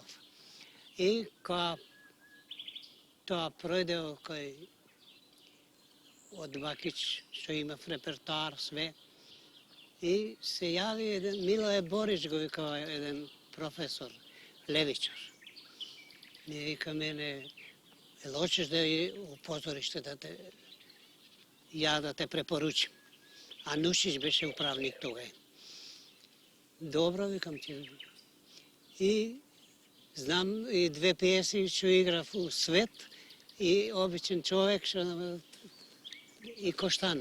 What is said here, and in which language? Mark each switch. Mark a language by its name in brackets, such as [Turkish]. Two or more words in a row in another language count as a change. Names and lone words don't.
[Macedonian] И кога тоа пројде кај од Бакиќ, што имав репертуар, све. И се јави еден, Милоје Борич го викава еден професор, левичар. Ми вика мене, [Serbian] hoćeš da je u pozorište да те препоручим. [Macedonian] А Нушич беше управник тога. Добро, викам ти. И знам и две пиеси што играв у Свет и обичен човек што и Коштана.